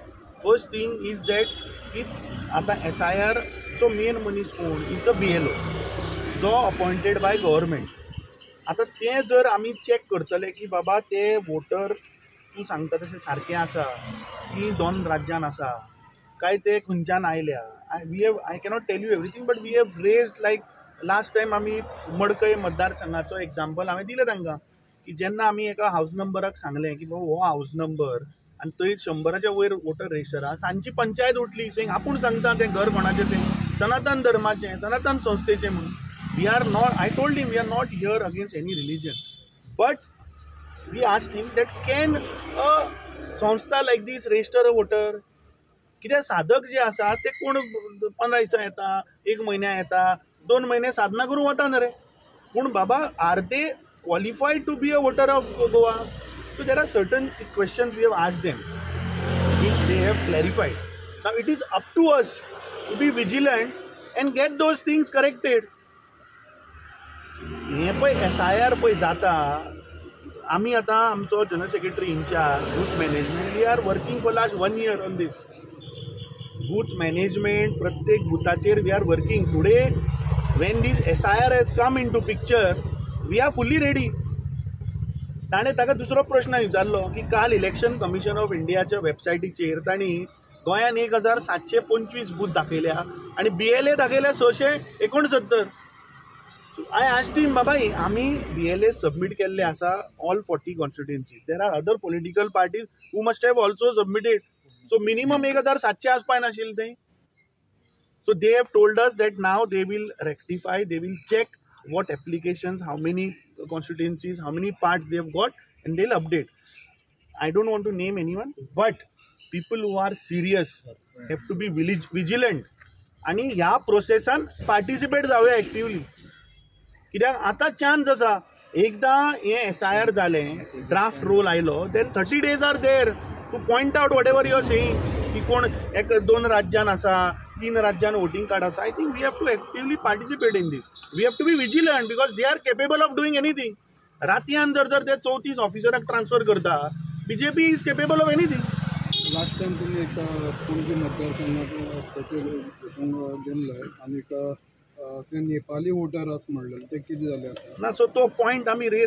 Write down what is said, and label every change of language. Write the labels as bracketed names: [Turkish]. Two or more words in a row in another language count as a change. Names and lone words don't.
[English] first thing is that [Konkani] की आता SIR चो मेन मनीस कोण [English] is the BLO जो appointed by government. [Konkani] आता ते जर आमी चॅक करतले की बाबा ते वोटर तूं सांगता तशें सारकें आसा की दोन राज्यान आसा काय ते खंयच्यान आयल्या. [English] I cannot tell you everything but we have raised like [Konkani] लास्ट टायम आमी मडकय मतदारसंघाचो एग्जाम्पल हांवें दिलें तांकां की जेन्ना आमी एका [English] house number [Konkani] सांगलें की बाबा हो [English] house number [Konkani] आनी थंय 100च्या वयर वोटर रजिस्टर आहा. सांजची पंचायत उठली सेंग आपूण सांगता तें घर कोणाचें सेंग सनातन धर्माचें सनातन संस्थेचें म्हणून. [English] We are not, I told him, we are not here against any religion. But we asked him that can a संस्था like this register a voter? [Konkani] कित्याक साधक जे आसा ते कोण 15 दिसा येता, 1 म्हयन्या येता, 2 म्हयने साधना करून वता न्ही रे. पूण बाबा [English] are they qualified to be a voter of Goa? So there are certain questions we have asked them which they have clarified. Now it is up to us to be vigilant and get those things corrected. [Konkani] हे पळय SIR पळय जाता. आमी आतां आमचो [English] general secretary in-charge booth management we are working for last 1 year on this. booth management [Konkani] प्रत्येक बुथाचेर [English] we are working. today when this SIR has come in to picture we are fully ready. [Konkani] ताणें ताका दुसरो प्रश्न विचारलो की काल इलेक्शन कमिशन ऑफ इंडियाच्या वेबसायटीचेर तांणी गोंयान 1725 बूथ दाखयल्या आनी BLA दाखयल्या 669. [English] I asked him, Baba, [Konkani] आमी BLA सबमिट केल्ले आसा [English] all 40 constituencies. There are other political parties who must have also submitted. So minimum [Konkani] 1700 आसपाय नाशिल्ले थंय. [English] So they have told us that now they will rectify, they will check what applications, how many constituencies, how many parts they have got, and they'll update. I don't want to name anyone, but people who are serious have to be vigilant. [Konkani] आणि ह्या प्रोसेसान पार्टिसिपेट जावया एक्टिवली. कित्याक आतां चान्स आसा. एकदा हे SIR जालें, [English] draft roll [Konkani] आयलो, [English] then 30 days are there to point out what ever you're saying [Konkani] की कोण 1-2 राज्यान आसा, 3 राज्यान वोटींग कार्ड आसा. [English] I think we have to actively participate in this. we have to be vigilant because they are capable of doing anything. [Konkani] रातयान जर ते 34 ऑफिसराक ट्रान्सफर करता, [English] BJP is capable of anything. [Konkani] लास्ट टायम तुमी एका पणजी मतदारसंघात गेल्ले आनी ते नेपाली वोटर आसा म्हणलें ते कितें जालें आतां? ना सो तो पॉयंट आमी रेज